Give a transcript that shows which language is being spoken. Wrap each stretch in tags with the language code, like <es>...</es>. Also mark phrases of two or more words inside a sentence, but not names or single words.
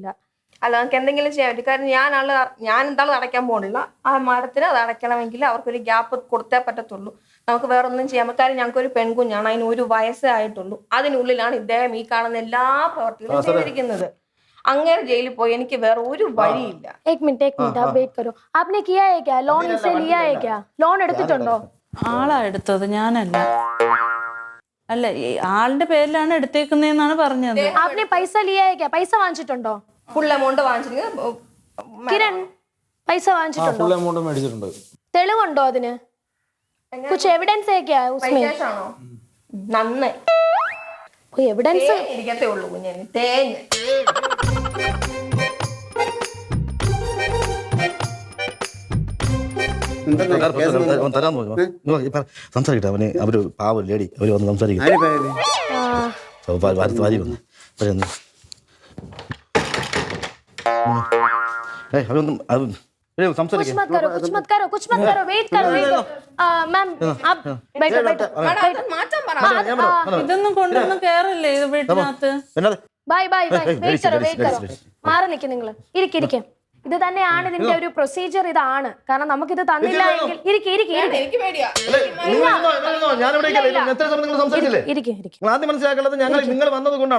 <ml>അല്ല, നമുക്ക് എന്തെങ്കിലും ചെയ്യാൻ പറ്റും. കാരണം ഞാൻ എന്തായാലും അടയ്ക്കാൻ പോകണില്ല. ആ മാഡത്തിന് അത് അടയ്ക്കണമെങ്കിൽ അവർക്കൊരു ഗ്യാപ്പ് കൊടുത്തേ പറ്റത്തുള്ളൂ. നമുക്ക് വേറെ ഒന്നും ചെയ്യാൻ പറ്റും. കാരണം ഞങ്ങൾക്കൊരു പെൺകുഞ്ഞാണ്, അതിന് 1 വയസ്സേ ആയിട്ടുള്ളൂ. അതിനുള്ളിലാണ് ഇദ്ദേഹം ഈ കാണുന്ന എല്ലാ പ്രവർത്തികളും ചെയ്തിരിക്കുന്നത്. അങ്ങേരെ ജയിലിൽ പോയി എനിക്ക് വേറെ ഒരു വഴിയില്ല.</ml> <hi>एक मिनट आप वेट करो. आपने किया है क्या? लोन इससे लिया है क्या?</hi> <ml>ലോൺ എടുത്തിട്ടുണ്ടോ? ആളാ എടുത്തത്, ഞാനല്ല. അല്ല, ഈ ആളുടെ പേരിലാണ് എടുത്തേക്കുന്നതെന്നാണ് പറഞ്ഞത്.</ml> <hi>आपने पैसा लिया है क्या?</hi> <ml>പൈസ വാങ്ങിച്ചിട്ടുണ്ടോ?</ml> <en>full amount</en> <ml>വാങ്ങിച്ചിട്ട് കിരൺ പൈസ വാങ്ങിച്ചിട്ടുണ്ടോ?</ml> <en>full amount</en> <ml>മേടിച്ചിട്ടുണ്ട്. തെളിവുണ്ടോ അതിന്?</ml> <hi>कुछ एविडेंस है क्या उसमें?</hi> <ml>ആണോ? നന്നായി</ml> <hi>कोई एविडेंस?</hi> <ml>ഇരിക്കത്തേ ഉള്ളൂ കുഞ്ഞെ, തേഞ്ഞ്. തരാന്ന് പറഞ്ഞു സംസാരിക്കട്ടെ. അവര് പാവം ലേഡി, അവര് വന്ന് സംസാരിക്കും. വാരി വന്ന്</ml> <hi>कुछ मत करो, कुछ मत करो, कुछ मत करो. वेट करो, वेट करो. मैम आप बैठो बैठो.</hi> <ml>മാറ്റാൻ പറ. ഇതൊന്നും കൊണ്ടൊന്നും കേറില്ലേ ഇത് വീട്ടിനകത്ത്?</ml> <en>bye bye bye.</en> <hi>वेट करो, वेट करो.</hi> <ml>മാറി നിൽക്ക് നിങ്ങൾ. ഇരിക്കിരിക്കും. ഇത് തന്നെയാണ് ഇതിന്റെ ഒരു പ്രൊസീജിയർ. ഇതാണ് കാരണം നമുക്കിത് തന്നില്ല എങ്കിൽ എനിക്ക് പേടിയാ. ആദ്യം മനസ്സിലാക്കേണ്ടത് നിങ്ങൾ വന്നത് കൊണ്ടാണ്.</ml>